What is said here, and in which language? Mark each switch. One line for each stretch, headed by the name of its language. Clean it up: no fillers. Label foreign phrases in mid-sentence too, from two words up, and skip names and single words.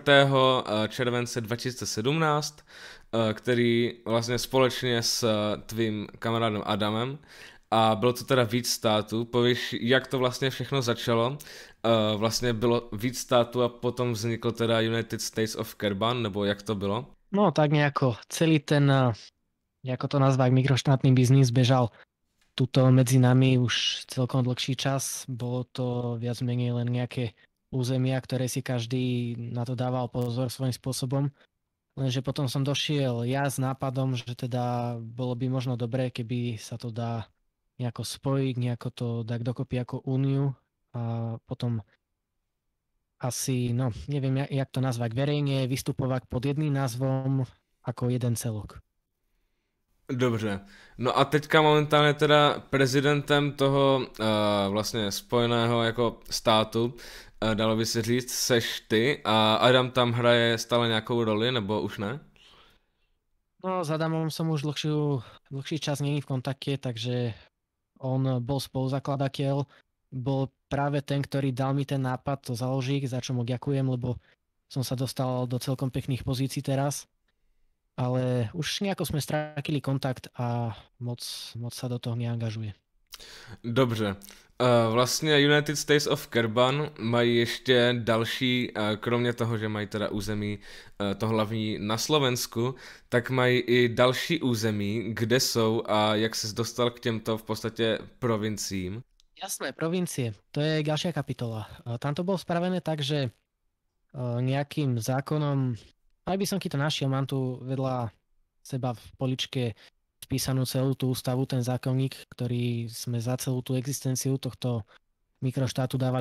Czech: července 2017, který vlastně společně s tvým kamarádem Adamem, a bylo to teda víc států. Povíš, jak to vlastně všechno začalo? Vlastně bylo víc států a potom vznikl teda United States of Kerban, nebo jak to bylo?
Slovak: No tak nejako celý ten, ako to nazvať, mikroštátny biznis bežal tuto medzi nami už celkom dlhší čas. Bolo to viac menej len nejaké územia, ktoré si každý na to dával pozor svojím spôsobom. Lenže potom som došiel ja s nápadom, že teda bolo by možno dobré, keby sa to dá nejako spojiť, nejako to dať dokopy ako úniu a potom asi, no neviem, jak to nazvať, verejne vystupovať pod jedným názvom ako jeden celok.
Czech: Dobře. No a teďka momentálně teda prezidentem toho vlastně spojeného jako státu, dalo by se říct, seš ty a Adam tam hraje stále nějakou roli, nebo už ne?
Slovak: No s Adamom som už dlhší čas není v kontakte, takže on bol spoluzakladateľ, bol práve ten, ktorý dal mi ten nápad to založiť, za čo mu ďakujem, lebo som sa dostal do celkom pekných pozícií teraz. Ale už nejako sme strátili kontakt a moc sa do toho neangažuje.
Czech: Dobře. Vlastně United States of Kerban mají ještě další, kromě toho, že mají teda území to hlavní na Slovensku, tak mají i další území, kde jsou a jak ses dostal k těmto v podstatě provinciím.
Slovak: Jasné, provincie, to je ďalšia kapitola. Tam to bolo spravené tak, že nejakým zákonom, aj by som ti to našiel, mám tu vedľa seba v poličke spísanú celú tú ústavu, ten zákonník, ktorý sme za celú tú existenciu tohto mikroštátu dávali